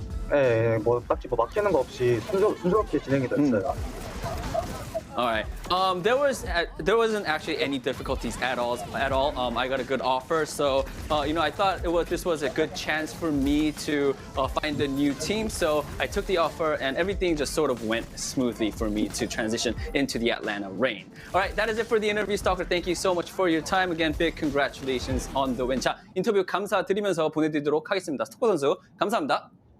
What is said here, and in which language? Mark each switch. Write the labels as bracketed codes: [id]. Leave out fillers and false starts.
[ko] 네, 뭐 딱히 뭐 막히는 거 없이 순조롭게 진행이 됐어요. [en] All right. There wasn't actually any difficulties at all. I got a good offer, so I thought this was a good chance for me to find a new team. So I took the offer, and everything just sort of went smoothly for me to transition into the Atlanta Reign. All right, that is it for the interview, Stalker. Thank you so much for your time. Again, big congratulations on the win. [ko] 자, 인터뷰 감사드리면서 보내드리도록 하겠습니다. 스토커 선수, 감사합니다.